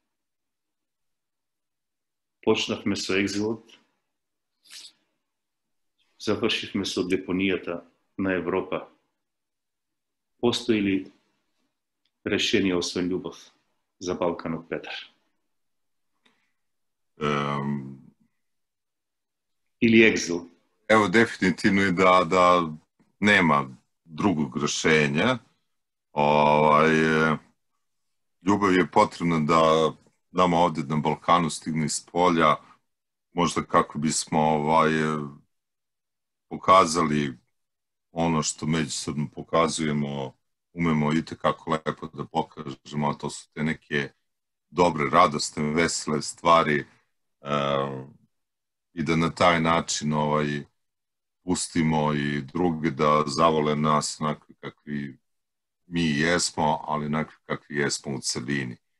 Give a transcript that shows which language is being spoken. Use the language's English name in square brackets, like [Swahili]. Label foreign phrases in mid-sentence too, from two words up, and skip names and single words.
[Macedonian] Почнавме со екзилот, завршивме со депонијата на Европа. Постои ли решение, освен љубов за Балканот, Петар? Или екзил? [Serbian] Evo, definitivno je da nema drugog rešenja. Ljubav je potrebna da nama ovdje na Balkanu stigne iz polja, možda kako bismo pokazali ono što međusobno pokazujemo, umemo itekako lepo da pokažemo, a to su te neke dobre, radosne, vesele stvari i da na taj način pustimo i druge da zavole nas onakvi kakvi mi jesmo, ali onakvi kakvi jesmo u celini.